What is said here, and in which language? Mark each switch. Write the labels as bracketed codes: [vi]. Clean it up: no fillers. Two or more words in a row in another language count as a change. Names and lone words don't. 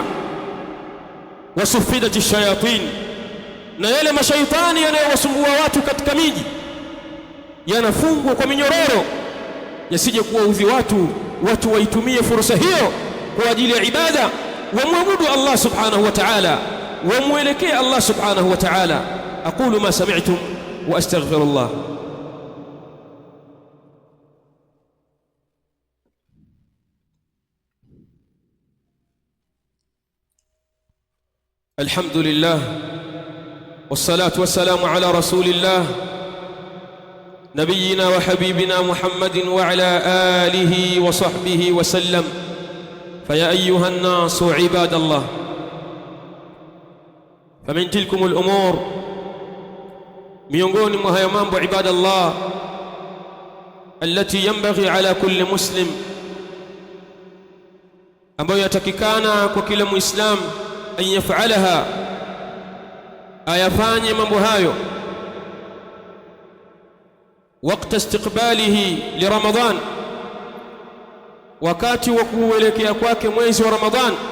[ar] وصفدت الشياطين, [sw] na yale mashaitani yanayowasumbua watu katika miji yanafungwa kwa minyororo, yasije kuwaudhi watu waitumie fursa hiyo kwa ajili ya ibada, wamwabudu Allah [ar] سبحانه وتعالى, [sw] wamwelekee Allah [ar] سبحانه وتعالى. أقول ما سمعتم وأستغفر الله. الحمد لله والصلاة والسلام على رسول الله نبينا وحبيبنا محمد وعلى آله وصحبه وسلم. فيا أيها الناس عباد الله، فمن تلكم الأمور، [sw] miongoni mwa hayo mambo ibadallah, [ar] التي ينبغي على كل مسلم, [sw] ambayo yatakikana kwa kila muislam, [ar] أن يفعلها, [sw] ayafanye mambo hayo, [ar] وقت استقباله لرمضان, [sw] wakati wa kuelekea kwake mwezi wa Ramadhan,